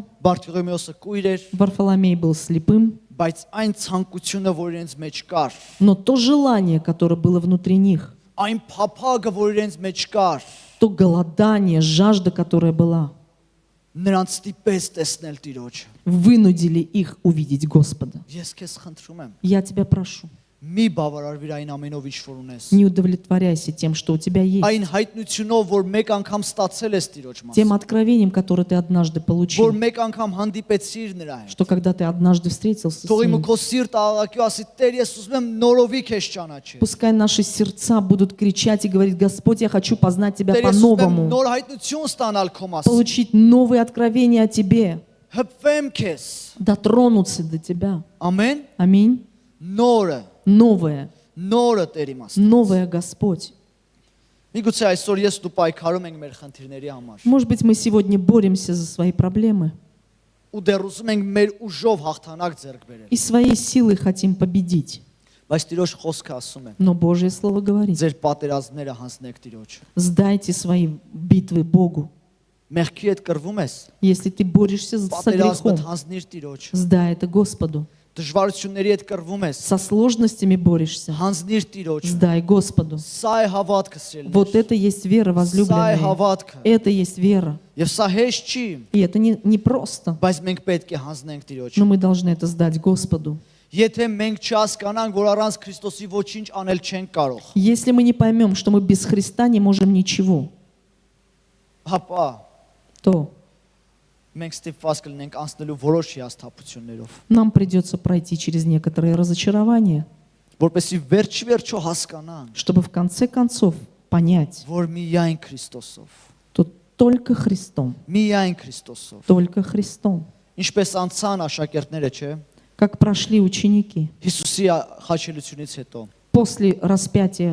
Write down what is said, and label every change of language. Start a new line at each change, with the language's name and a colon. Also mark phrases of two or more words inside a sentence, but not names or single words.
Armenian: Բարթուղիմեոսը կույր էր,
Russian: Варфоломей был слепым,
Armenian: բայց այն ցանկությունը, որ իրենց մեջ կար,
Russian: но то желание, которое было внутри них,
Armenian: այն փափագը, որ իրենց մեջ կար,
Russian: то голодание, жажда, которая была,
Armenian: նրանց ստիպեց տեսնել Տիրոջը։
Russian: вынудили их увидеть Господа.
Armenian: Ես քեզ խնդրում եմ,
Russian: Я тебя прошу,
Armenian: մի բավարարվիր այն ամենով, ինչ որ ունես։
Russian: не удовлетворяйся тем, что у тебя есть,
Armenian: Այն հայտնությունով, որ մեկ անգամ ստացել ես Տիրոջ
Russian: тем
Armenian: մասին,
Russian: откровением, которое ты однажды
Armenian: որ
Russian: получил,
Armenian: մեկ անգամ հանդիպեցիր նրա հետ։
Russian: что когда ты однажды встретился с
Armenian: Թող իմ
Russian: ним,
Armenian: քո սիրտը աղաղակի ասի Տեր, ես ուզում եմ նորովի քեզ ճանաչել։
Russian: пускай наши сердца будут кричать и говорить: Господь, я хочу познать Тебя
Armenian: Տեր, ես ուզում եմ
Russian: по-новому,
Armenian: նոր հայտնություն ստանալ քո մասին։
Russian: получить новые откровения о Тебе,
Armenian: Հպվեմ քեզ։
Russian: дотронуться до Тебя.
Armenian: Ամեն։
Russian: Аминь.
Armenian: Նորը,
Russian: Новое,
Armenian: Տերի մասին։
Russian: новое, Господь.
Armenian: Միգուցե այսօր ես դու պայքարում ենք մեր խնդիրների համար։
Russian: Может быть, мы сегодня боремся за свои проблемы
Armenian: Ու դեռ ուզում ենք մեր ուժով հաղթանակ ձեռք բերել։
Russian: и своей силой хотим победить.
Armenian: Բայց Տիրոջ խոսքը ասում է.
Russian: Но Божье Слово говорит:
Armenian: Ձեր պատերազմները հանձնեք Տիրոջը։
Russian: сдайте свои битвы Богу.
Armenian: Մեղքի հետ կռվում ես։
Russian: Если ты борешься со
Armenian: Պատերազմը
Russian: грехом,
Armenian: հանձնիր Տիրոջը։
Russian: сдай это Господу.
Armenian: Դժվարությունների հետ կռվում ես։
Russian: Со сложностями борешься,
Armenian: Հանձնիր Տիրոջը։
Russian: сдай Господу.
Armenian: Սա է հավատքը սիրելիներ։
Russian: Вот это есть вера,
Armenian: Սա է
Russian: возлюбленные.
Armenian: հավատքը։
Russian: Это есть вера.
Armenian: Եվ սա հեշտ չի,
Russian: И это не просто,
Armenian: բայց մենք պետք է հանձնենք Տիրոջը։
Russian: но мы должны это сдать Господу.
Armenian: Եթե մենք չհասկանանք, որ առանց Քրիստոսի ոչինչ անել չենք կարող,
Russian: Если мы не поймем, что мы без Христа не можем ничего,
Armenian: հապա
Russian: то
Armenian: մենք ստիպված կլինենք անցնելու որոշ հիասթափություններով,
Russian: нам придется пройти через некоторые разочарования,
Armenian: որպեսզի վերջ-վերջո հասկանանք,
Russian: чтобы в конце концов понять,
Armenian: որ միայն Քրիստոսով,
Russian: что только Христом,
Armenian: միայն Քրիստոսով,
Russian: только Христом,
Armenian: ինչպես անցան աշակերտները, չէ,
Russian: как прошли ученики
Armenian: Հիսուսի խաչելությունից հետո,
Russian: после распятия